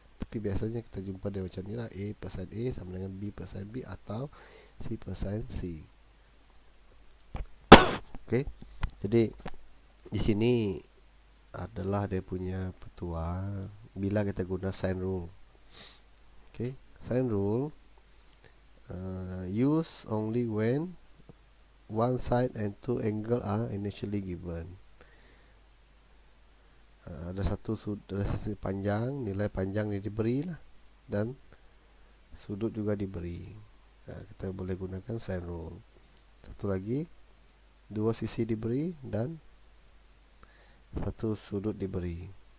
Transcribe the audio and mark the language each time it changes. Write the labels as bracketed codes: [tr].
[ms] Tapi biasanya kita jumpa dia macam ni lah. A per sin A sama dengan B per sin B atau C per sin C. Okey. Jadi di sini adalah dia punya petua bila kita guna sine rule. Okey. [en] Sine rule use only when one side and two angle are initially given. [ms] Ada sisi panjang, nilai panjang ni diberi lah, dan sudut juga diberi. Kita boleh gunakan sine rule. Satu lagi, dua sisi diberi dan satu sudut diberi.